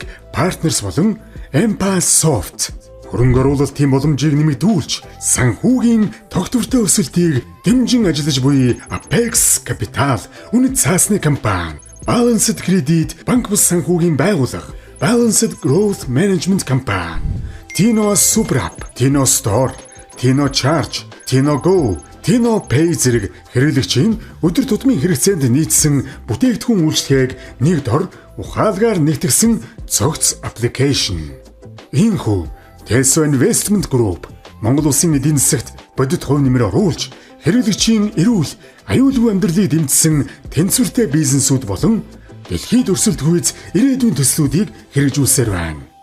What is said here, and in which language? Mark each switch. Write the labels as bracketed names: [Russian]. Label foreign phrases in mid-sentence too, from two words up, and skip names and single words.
[Mongolian] Partners болон Empasoft, хөрөнгө оруулалтын боломжийг нэмэгдүүлж, санхүүгийн тогтвортой өсөлтийг дэмжин ажиллаж буй Apex Capital, үнэт цаасны компани, Balanced Credit, банк бус санхүүгийн байгууллага, Balanced Growth Management компани, Tino Super App, Tino Store, Tino Charge, Tino Go, Tino Pay зэрэг хэрэглэгчийн өдөр тутмын хэрэгцээнд нийцсэн бүтээгдэхүүн үйлчлэгийг нэг дор ухаалгаар нэгтгэсэн цогц аппликейшн. Иймхүү Teso Investment Group Монгол улсын эдийн засагт бодит хувь нэмэр оруулж хэрэглэгчийн эрүүл, аюулгүй амьдралыг дэмжсэн тэнцвэртэй бизнесүүд болон дэлхийд өрсөлдөхүйц ирээдүйн төслүүдийг хэрэгжүүлсээр байна.